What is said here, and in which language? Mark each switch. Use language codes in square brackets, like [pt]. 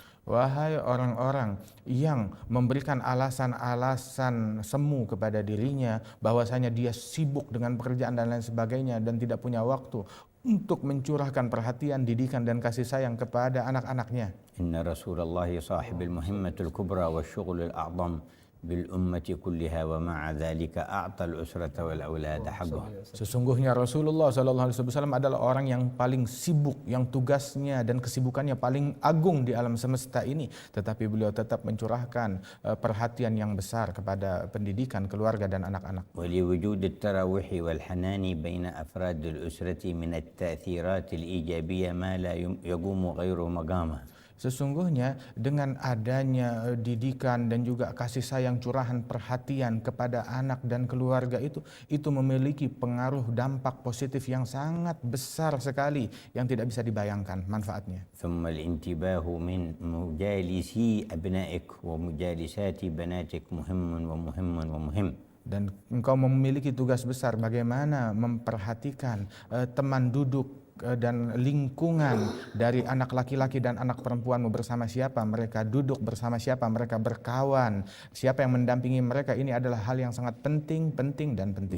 [id] Wahai orang-orang yang memberikan alasan-alasan semu kepada dirinya bahwasanya dia sibuk dengan pekerjaan dan lain sebagainya dan tidak punya waktu untuk mencurahkan perhatian, didikan dan kasih sayang kepada anak-anaknya. [ar] Inna Rasulullah صاحب المهمة الكبرى والشغل الأعظم بالأمة كلها ومع ذلك أعطى الأسرة والأولاد حقها. [id] Sesungguhnya Rasulullah SAW adalah orang yang paling sibuk, yang tugasnya dan kesibukannya paling agung di alam semesta ini, tetapi beliau tetap mencurahkan perhatian yang besar kepada pendidikan keluarga dan anak-anak. [ar] ولوجود التراوح والحنان بين أفراد الأسرة من التأثيرات الإيجابية ما لا يقوم غيره مقامه. [id] Sesungguhnya dengan adanya didikan dan juga kasih sayang, curahan perhatian kepada anak dan keluarga itu memiliki pengaruh dampak positif yang sangat besar sekali yang tidak bisa dibayangkan manfaatnya. [ar] ثم الانتباه من مجالسي أبنائك ومجالسات بناتك مهم ومهم ومهم. [id] Dan engkau memiliki tugas besar bagaimana memperhatikan teman duduk dan lingkungan dari anak laki-laki dan anak perempuanmu, bersama siapa mereka duduk, bersama siapa mereka berkawan, siapa yang mendampingi mereka. Ini adalah hal yang sangat penting dan penting.